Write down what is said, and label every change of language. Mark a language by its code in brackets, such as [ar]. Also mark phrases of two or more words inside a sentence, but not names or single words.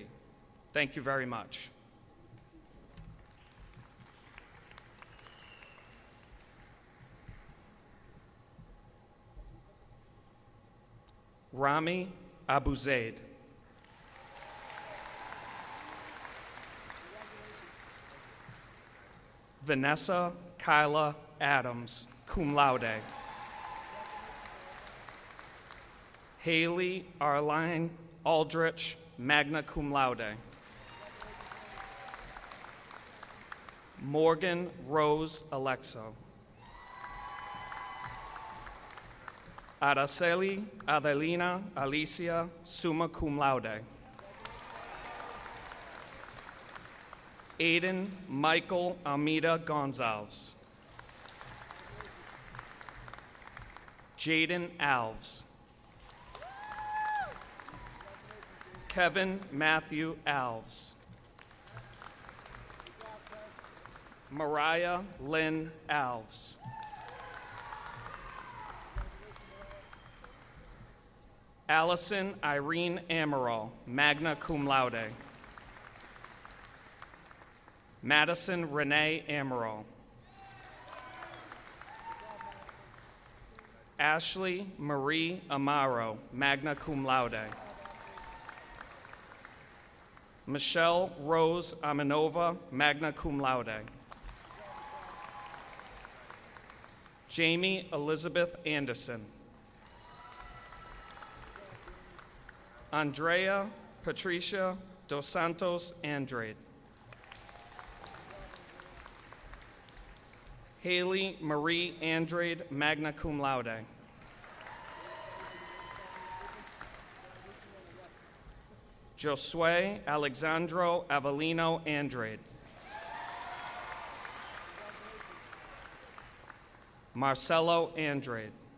[en] Thank you very much. Rami Abu Zaid. Vanessa Kyla Adams, [la] cum laude. [en] Haley Arline Aldrich, [la] magna cum laude. [en] Morgan Rose Alexo. Araceli Adelina Alicia, [la] summa cum laude. [en] Aiden Michael Almeida Gonzalez. Jaden Alves. Kevin Matthew Alves. Mariah Lynn Alves. Allison Irene Amaral, [la] magna cum laude. [en] Madison Renee Amaral. Ashley Marie Amaro, [la] magna cum laude. [en] Michelle Rose Aminova, [la] magna cum laude. [en] Jamie Elizabeth Anderson. Andrea Patricia Dos Santos Andrade. Haley Marie Andrade, [la] magna cum laude. [en] Josue Alexandro Avellino Andrade. Marcelo Andrade.